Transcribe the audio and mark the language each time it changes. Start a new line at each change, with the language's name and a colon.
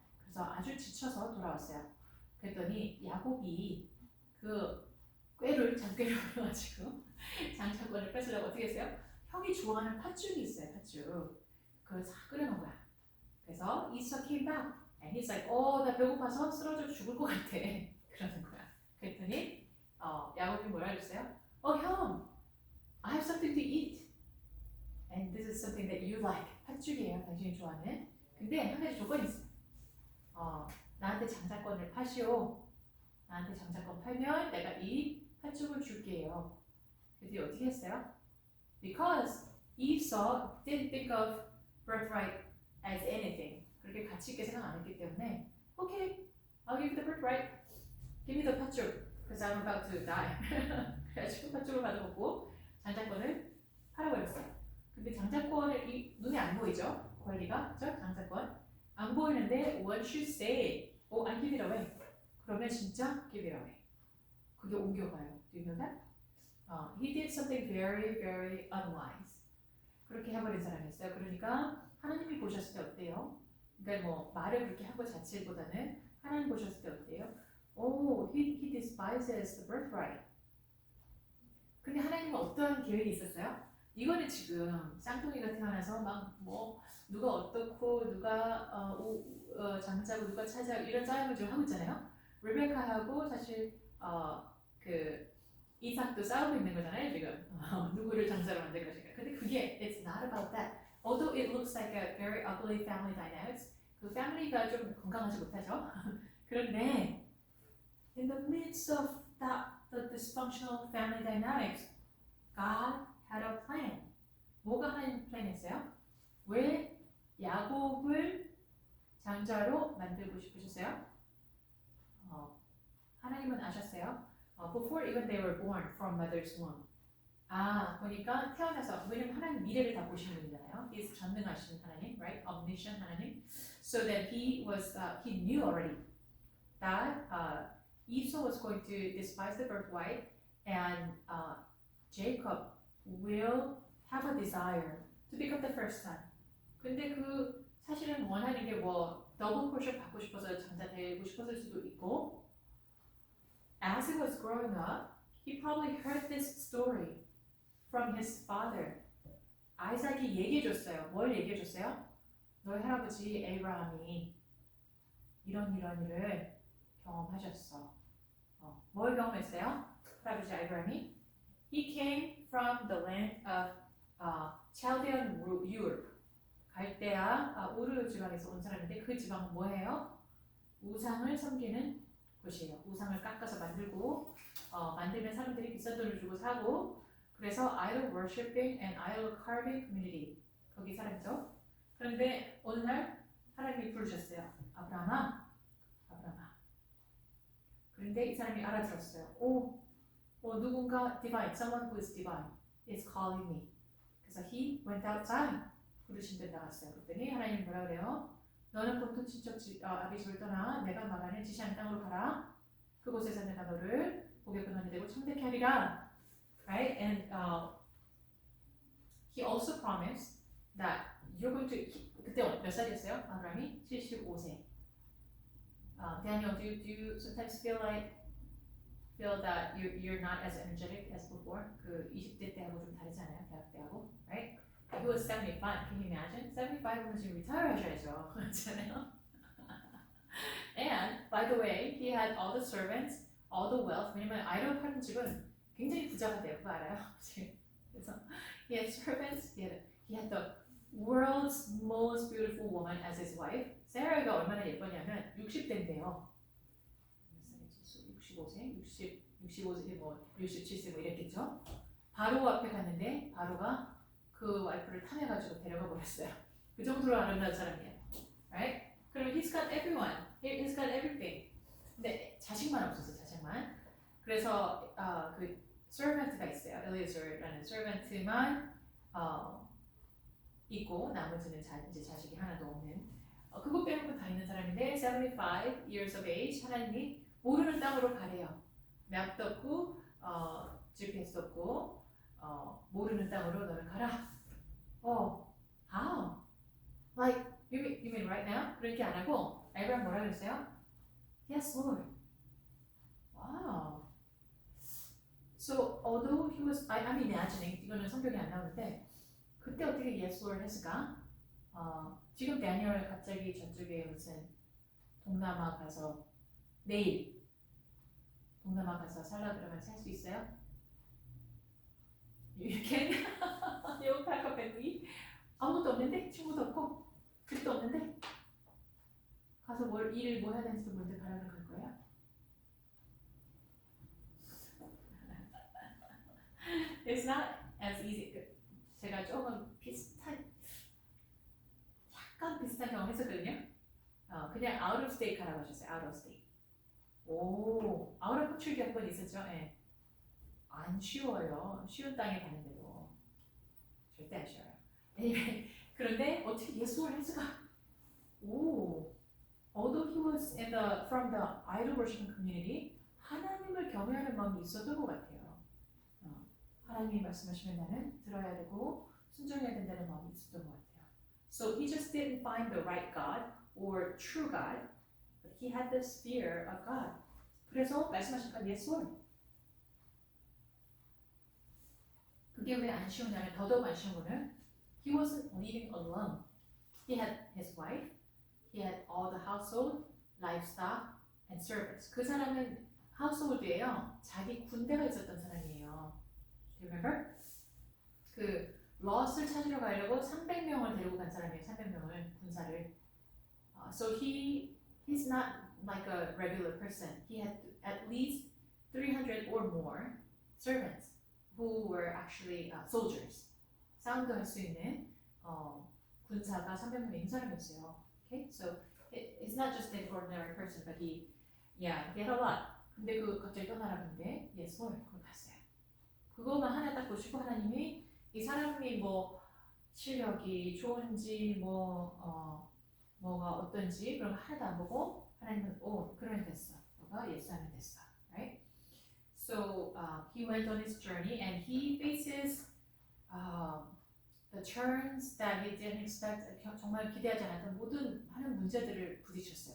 Korean: 그래서 아주 지쳐서 돌아왔어요. 그랬더니 야곱이 그 장꾀를 부려가지고 장자권을 뺏으려고 어떻게 했어요? 형이 좋아하는 팥죽이 있어요, 팥죽. 그걸 싹 끓여놓은 거야. 그래서 이서
English: came back and he's like,
Korean: 나 배고파서 쓰러져 죽을 것 같아. 그러는 거야. 그랬더니 야곱이 뭐라 그랬어요?
English: 형, I have something to eat. And this is something that you like.
Korean: 팥죽이에요, 당신이 좋아하는. 근데 한 가지 조건이 있어요. 나한테 장자권을 파시오. 나한테 장자권 팔면 내가 이 팥죽을 줄게요. 그래서 어떻게 했어요?
English: Because Esau didn't think of birthright as anything.
Korean: 그렇게 가치 있게 생각 안 했기 때문에
English: Okay, I'll give you the birthright. Give me the 팥죽. Because I'm about to die.
Korean: 그래가지고 팥죽을 받아먹고 장자권을 팔아버렸어요. 근데 장자권을 눈에 안 보이죠? 권리가, 그죠? 장자권 안 보이는데
English: once you say, I give it away.
Korean: 그러면 진짜
English: give it away.
Korean: 그게 옮겨가요.
English: Do you know that? He did something very, very unwise.
Korean: 그렇게 해버린 사람이었어요. 그러니까 하나님이 보셨을 때 어때요? 그러니까 뭐 말을 그렇게 한 것 자체보다는 하나님 보셨을 때 어때요?
English: He despises the birthright.
Korean: 근데 하나님은 어떤 계획이 있었어요? 이거는 지금 쌍둥이가 태어나서 막 뭐 누가 어떻고 누가 장자고 누가 차지하고 이런 싸움을 지금 하고 있잖아요. 레베카하고 사실 그 이삭도 싸우고 있는 거잖아요 지금. 누구를 장자로 만들 것인가. 근데 그게
English: it's not about that. Although it looks like a very ugly family dynamics,
Korean: 그 패밀리가 좀 건강하지 못하죠. 그런데
English: in the midst of the dysfunctional family dynamics, God had a plan.
Korean: 뭐가 하나님 플랜이었어요? 왜 야곱을 장자로 만들고 싶으셨어요? 하나님은 아셨어요?
English: Before even they were born from mother's womb.
Korean: 보니까 태어나서, 왜냐면 하나님 미래를 다 보시는 분이잖아요.
English: He's
Korean: 전능하신 하나님,
English: right? Omniscient
Korean: 하나님.
English: So that he knew already that Esau was going to despise the birthright and Jacob will have a desire to become the first son.
Korean: 근데 그 사실은 원하는 게 뭐 더블 포션 받고 싶어서 장자 되고 싶었을 수도 있고,
English: as he was growing up, he probably heard this story from his father.
Korean: 아이삭이 얘기해줬어요. 뭘 얘기해줬어요? 너희 할아버지 에이브라함이 이런 일을 경험하셨어. 뭘 경험했어요? 할아버지 에이브라함이
English: He came from the land of Chaldean Ur.
Korean: 갈대아 우르 지방에서 온 사람인데 그 지방은 뭐예요? 우상을 섬기는 곳이에요. 우상을 깎아서 만들고 만들면 사람들이 비싼 돈을 주고 사고, 그래서
English: idol worshipping and idol carving community
Korean: 거기 사람이죠. 그런데 어느 날 하나님이 부르셨어요. 아브라함아. 그런데 이 사람이 알아들었어요. 누군가
English: divine, someone who is divine is calling me.
Korean: 그래서
English: he went outside.
Korean: 부르신 데 나갔어요. 그랬더니 하나님 뭐라 그래요? 너는 본토 친척 아비 집을 떠나 내가 말하는 지시하는 땅으로 가라. 그곳에서 내가 너를 복의 근원이 되고 창대케 하리라.
English: Right? And he also promised that you're going to.
Korean: 그때 몇 살이었어요? 아브라함이 75세.
English: Daniel, do you sometimes feel that you're not as energetic as before?
Korean: 그 20대 때하고 좀 다르지 않아요? 대학 때하고,
English: right? He was 75. Can you imagine?
Korean: 75면 지금 retire 하셔야죠. 그렇잖아요.
English: And by the way, he had all the servants, all the wealth.
Korean: 왜냐면 아이돌 파는 집은 굉장히 부자가 돼요. 그거 알아요? 그래서
English: he had servants. He had the world's most beautiful woman as his wife.
Korean: 세라가 얼마나 예뻤냐면 60대인데요. 몇 살이지? 65세? 65세, 뭐 67세 뭐 이랬겠죠? 바로 앞에 갔는데 바로가 그 와이프를 탐해가지고 데려가 버렸어요. 그 정도로 아름다운 사람이에요.
English: Right?
Korean: 그럼
English: he's got everyone. He's got everything.
Korean: 근데 자식만 없었어, 자식만. 그래서 그 servant가 있어요. 엘리에저라는 servant만 있고 나머지는 이제 자식이 하나도 없는. 그것 빼고는 다 있는 사람인데
English: 75 years of age
Korean: 하나님이 모르는 땅으로 가래요. 맵도 없고 GPS도 없고 모르는 땅으로 너는 가라.
English: How? Like you mean right now?
Korean: 그렇게 안 하고 아브라함 뭐라 그랬어요?
English: Yes, Lord. Wow. So although he was, I'm imagining
Korean: 이거는 성경에 안 나오는데 그때 어떻게
English: Yes, Lord
Korean: 했을까? 지금 다니엘 갑자기 저쪽에 무슨 동남아 가서 내일 동남아 가서 살라 그러면 살 수 있어요?
English: You can? You pack up and leave?
Korean: 아무것도 없는데? 친구도 없고? 집도 없는데? 가서 일을 뭐 해야 되는지도 모르는데 가라는 갈 거야?
English: It's not as easy.
Korean: 제가 조금 약간 비슷한 경험 했었거든요. 그냥
English: out of state
Korean: 가라고 하셨어요.
English: out of state. out of country
Korean: 한번 있었죠. 예. 안 쉬워요. 쉬운 땅에 가는데도 절대 안 쉬워요. 그런데 어떻게 예수를 할 수가?
English: Although he was from the idol worshiping community,
Korean: 하나님을 경외하는 마음이 있었던 것 같아요. 하나님이 말씀하시면 나는 들어야 되고 순종해야 된다는 마음이 있었던 것 같아요.
English: So he just didn't find the right God or true God, but he had this fear of God.
Korean: 그래서 말씀하시니까
English: yes, Lord.
Korean: 그게 왜 안 쉬우냐면 더더욱 안 쉬운 거는
English: he wasn't living alone. He had his wife, he had all the household, livestock, and servants.
Korean: 그 사람은 household예요. 자기 군대가 있었던 사람이에요.
English: Do you remember?
Korean: 그 롯을 찾으러 가려고 300명을 데리고 간 사람이에요. 300명을 군사를.
English: So he's not like a regular person. He had at least 300 or more servants who were actually soldiers.
Korean: 싸움도 할 수 있는 군사가 300명 있는 사람이었어요.
English: Okay, so he's not just an ordinary person, but he had a lot.
Korean: 근데 그 갑자기 떠나라 근데
English: yes, Lord,
Korean: 그걸 갔어요. 그거만 하나 딱 보시고 하나님이 이 사람이 뭐 실력이 좋은지 뭐가 어떤지 그런 거 하나도 안 보고 하나님은 그러면 됐어. 너가 예수하면 됐어.
English: Right? So he went on his journey and he faces the turns that he didn't expect.
Korean: 정말 기대하지 않았던 모든 많은 문제들을 부딪혔어요.